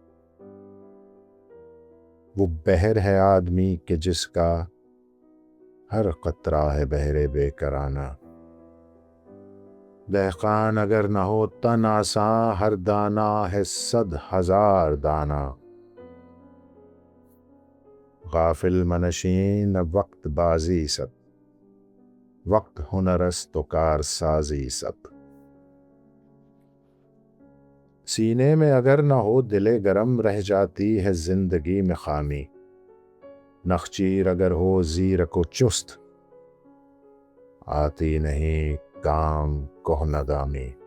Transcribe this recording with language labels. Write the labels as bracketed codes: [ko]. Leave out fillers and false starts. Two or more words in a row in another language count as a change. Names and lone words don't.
[ur] وہ بحر ہے آدمی کہ جس کا، ہر قطرہ ہے بحر بے کرانہ۔ دہقان اگر نہ ہو تن آساں، ہر دانہ ہے 100,000 دانہ۔ [fa] غافل منشین وقت بازی سب، وقت ہنر است و کار سازی سب۔ [ur] سینے میں اگر نہ ہو دل گرم، رہ جاتی ہے زندگی میں خامی۔ نخچیر اگر ہو زیرک و چست، آتی نہیں کام کہنہ گامی۔